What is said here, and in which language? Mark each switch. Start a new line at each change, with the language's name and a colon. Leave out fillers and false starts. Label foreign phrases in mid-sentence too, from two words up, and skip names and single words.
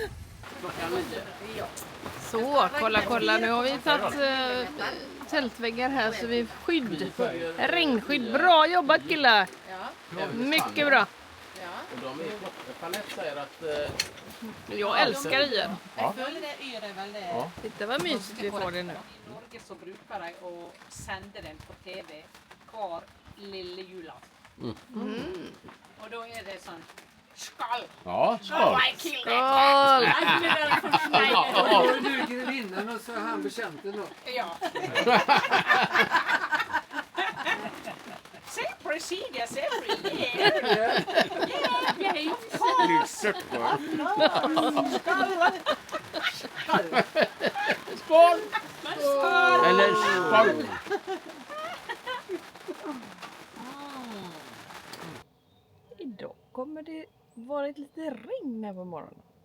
Swedish: Så, kolla. Nu har vi tagit tältväggar här så vi är skydd. Regnskydd. Bra jobbat killar! Mycket bra. Jeanette säger att... Jag älskar er.
Norwegian: Jeg føler det yr er veldig
Swedish: Titta vad mysigt vi får det nu.
Norwegian: I Norge så bruker de å sende den på TV hver lille julaften. Og da er det sånn skall!
Swedish: Ja, skål! Skål! Och du grevinnan och så han bekänten då. Ja. Se presidiet
English: every year! Yeah,
Swedish: Skål! Eller skål! Idag kommer det vara ett lite regn här på morgonen.